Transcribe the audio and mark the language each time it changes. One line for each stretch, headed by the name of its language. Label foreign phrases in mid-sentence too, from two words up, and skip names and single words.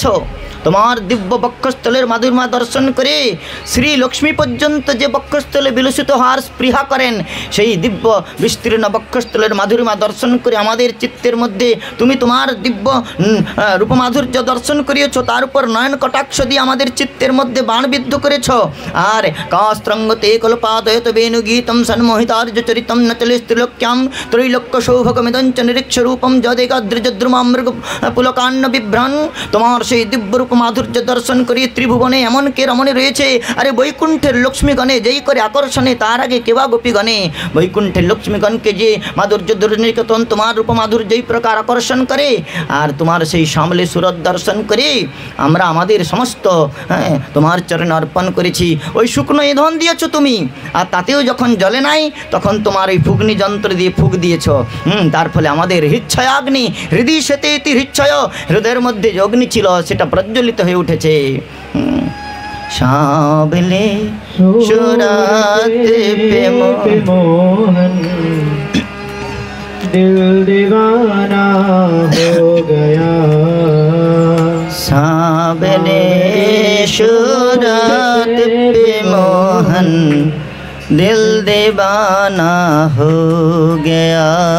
Bangla: তোমার দিব্য বক্ষস্থলের মাধুর্মা দর্শন করে শ্রী লক্ষ্মী পর্যন্ত যে বক্ষস্থলে বিলসিত হওয়ার স্পৃহা করেন, সেই দিব্য বিস্তীর্ণ বক্ষস্থলের মাধুর্মা দর্শন করে আমাদের চিত্তের মধ্যে তুমি তোমার দিব্য রূপমাধুর্য দর্শন করিয়েছ। তার উপর নয়ন কটাক্ষ দিয়ে আমাদের চিত্তের মধ্যে বাণবিদ্ধ করেছ।
Sanskrit: আর কাস্ত্রঙ্গতে কল্পাদয়ত বেণুগীতম সন্মোহিতার্য চরিতম নচলে স্ত্রীলোক্যাম ত্রৈলোক্য সৌভগমিদঞ্চ নিরীক্ষ রূপম যদেকাদ্রিজদ্রুমা মৃগ পুলকান্ন বিভ্রান।
Bangla: তোমার সেই দিব্য মাধুর্য দর্শন করি ত্রিভুবনে এমন কে রমণী রয়েছে। আরে বৈকুণ্ঠের লক্ষ্মীগণে যেই করে আকর্ষণে, তার আগে কেবা গোপীগণে বৈকুণ্ঠের লক্ষ্মীগণকে যে মাধুর্য দুর্নিকেতন তোমার রূপমাধুর্য এই প্রকার আকর্ষণ করে। আর তোমার সেই সামলে সুরত দর্শন করে আমরা আমাদের সমস্ত তোমার চরণে অর্পণ করেছি। ওই শুকনো ইন্ধন দিয়েছ তুমি, আর তাতেও যখন জ্বলে নাই তখন তোমার ওই ফুগ্নি যন্ত্র দিয়ে ফুক দিয়েছ। তার ফলে আমাদের হৃচ্ছয়াগ্নি
Sanskrit: হৃদয় সেতে ইতি হৃচ্ছয়,
Bangla: হৃদয়ের মধ্যে যে অগ্নি ছিল সেটা প্রজ্বলিত হয়ে উঠেছে।
Hindi: सांवले सूरत पे मोहन दिल दीवाना हो गया। साबले सूरत पे मोहन दिल दीवाना हो गया।